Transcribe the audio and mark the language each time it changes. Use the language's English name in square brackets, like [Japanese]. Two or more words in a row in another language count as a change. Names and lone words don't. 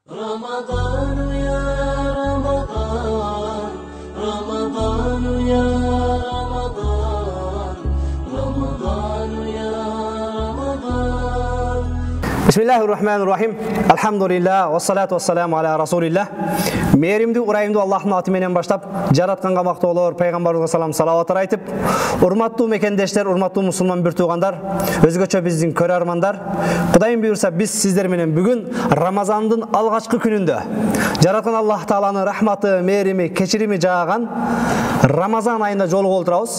[Arabic] رمضان يا رمضان رمضان يا رمضان رمضان يا رمضان بسم الله الرحمن الرحيم الحمد لله والصلاة والسلام على رسول الله. [Kyrgyz] Мейримди, урайымды Аллахтың аты менен баштап, жаратканга мактоолор, пайгамбарыбызга салам салаваттар айтып, урматтуу мекендештер, урматтуу мусулман бир туугандар, өзгөчө биздин көрөрмандар, Кудайым буйрса биз сиздер менен бүгүн Рамазандын алгачкы күнүндө жараткан Аллах Тааланын рахматы, мээрими, кечирими жааган Рамазан айында жолугуп отурабыз.